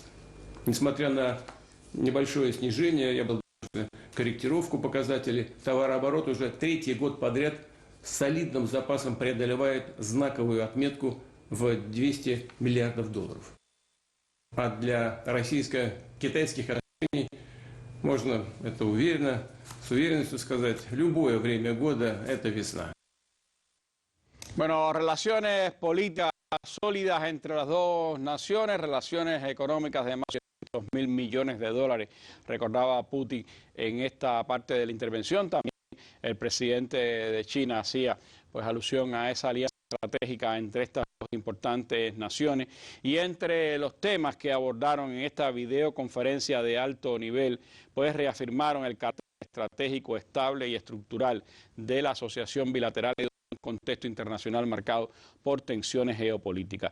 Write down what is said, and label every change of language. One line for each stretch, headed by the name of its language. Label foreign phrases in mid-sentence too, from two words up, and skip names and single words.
Russian: Несмотря на небольшое снижение, я был корректировку показателей, товарооборот уже третий год подряд с солидным запасом преодолевает знаковую отметку в 200 миллиардов долларов. А для российско-китайских отношений можно это уверенно, с уверенностью сказать, любое время года – это весна.
Spanish: Bueno, relaciones políticas sólidas entre las dos naciones, relaciones económicas de más de 200.000 millones de dólares, recordaba Putin en esta parte de la intervención. También el presidente de China hacía pues alusión a esa alianza estratégica entre estas dos importantes naciones, y entre los temas que abordaron en esta videoconferencia de alto nivel, pues reafirmaron el carácter estratégico, estable y estructural de la asociación bilateral en un contexto internacional marcado por tensiones geopolíticas.